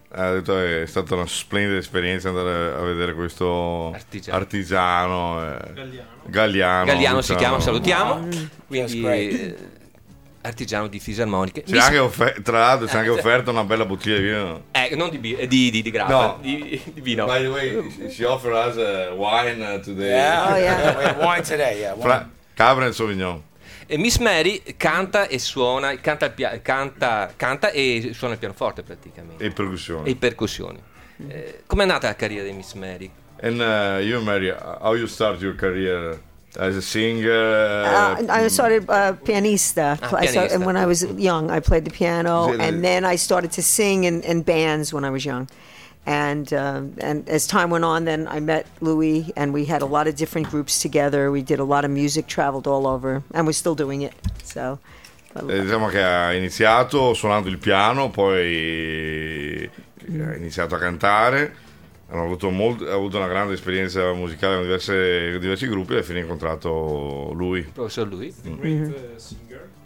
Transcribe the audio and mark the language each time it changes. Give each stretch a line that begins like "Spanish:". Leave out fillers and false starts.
Italian: Ha detto che è stata una splendida esperienza andare a vedere questo artigiano. Galliano diciamo. Si chiama, salutiamo.
English: Quindi, that's great.
Italian: artigiano di fisarmoniche. C'è anche tra l'altro, c'è anche offerto una bella bottiglia di vino. Non di birra, di grappa, no. di vino.
English: By the way, she offered us wine today. Yeah, oh yeah, wine today, yeah. Fra Cabernet Sauvignon.
Italian: E Miss Mary canta e suona, canta e suona il pianoforte praticamente. E percussioni. E percussioni. Com'è nata la carriera di Miss Mary?
English: And you, Mary, how you start your career? As a singer, I started pianista. And when I was young, I played the piano, and then I started to sing in bands when I was young. And as time went on, then I met Louis, and we had a lot of different groups together. We did a lot of music, traveled all over, and we're still doing it. So,
Italian: diciamo che ha iniziato suonando il piano, poi ha iniziato a cantare. Ha avuto una grande esperienza musicale con diversi gruppi e alla fine ha incontrato lui. Professor Louis.
English: The great singer.